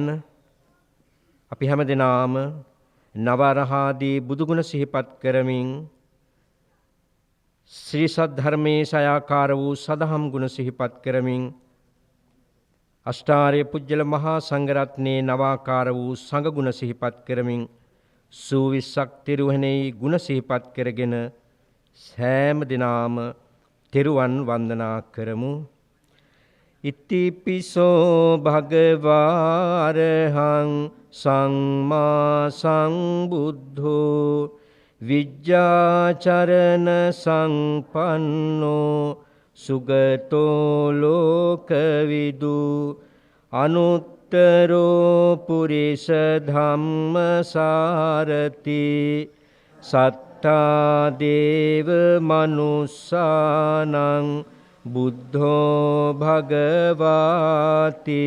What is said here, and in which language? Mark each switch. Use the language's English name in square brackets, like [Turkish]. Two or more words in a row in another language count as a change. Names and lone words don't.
[Sinhala] අපි හැම දෙනාම නවරහාදී බුදුගුණ සිහිපත් කරමින් ශ්‍රී සද්ධර්මයේ සයාකාර වූ සදහම් ගුණ සිහිපත් කරමින් අෂ්ටාර්ය පුජ්‍යල මහා සංඝරත්නයේ නවාකාර වූ සංඝ ගුණ සිහිපත් කරමින් සූවිස්සක් තිරුවහණෙහි ගුණ සිහිපත් කරගෙන සෑම දිනාම තෙරුවන් වන්දනා කරමු. [Pali] ඉතිපිසෝ භගවාරහං සම්මා සම්බුද්ධෝ විජ්ජාචරණ සංපන්නෝ සුගතෝ ලෝකවිදු අනුත්තරෝ පුරිස ධම්මසාරති සත්තා දේව මනුස්සානං බුද්ධෝ භගවාති.